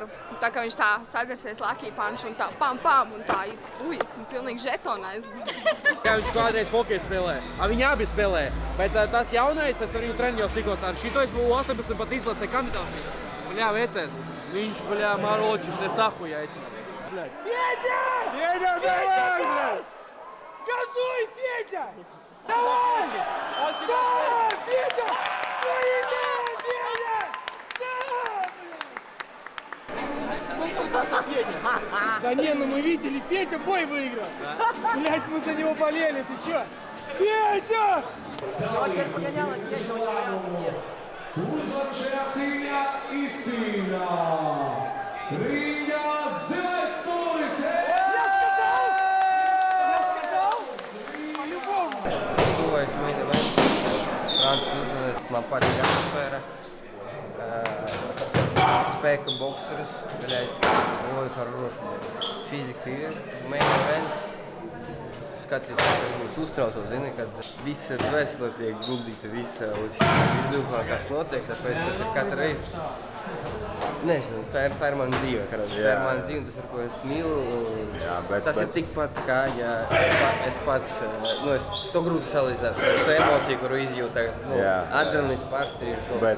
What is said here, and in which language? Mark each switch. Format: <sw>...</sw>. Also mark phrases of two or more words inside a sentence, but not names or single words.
<lv>Tā kā viņš tā sadarsies Lucky Punch un tā pam, un tā pilnīgi žetonā. Kā viņš kādreiz hokeju spēlē. Viņi abi spēlē, bet tas jaunais, es ar viņu treniņos tikos ar šito, es būtu 18 pat izlasē kandidāts. Bļā, vecais, viņš, bļā, Maročis, es ahujais.</lv> <ru>Федя! Федя, давай, блядь! Газуй, Федя! Давай! Да, Федя! Война, Федя! Да, блядь! Да не, ну мы видели, Федя бой выиграл! Блядь, мы за него болели, ты чё? Федя!</ru> <lv>Uzvarušajā cīņā izcīnā Rīgā Zilais stūris! Tuvais</lv> <en>main event.</en> <lv>Francis man patīk atmosfēra. Spēka bokseris, ļoti хороший. Fizika ir.</lv> <en>Main event.</en> <lv>Skaties, ka mums uztraucos, zini, kad visa dvēsele tiek guldīta, visa izdūmā, kas notiek, tāpēc tas ir katru reizi. Nezinu, tā ir mana dzīve, karoči. Tā ir mana dzīve, tas, ar ko es mīlu. Tas ir tikpat kā, ja es pats, to grūti salīdzināt, to emociju, kuru izjūtu, adrenalīns pārstrīž žoks.</lv>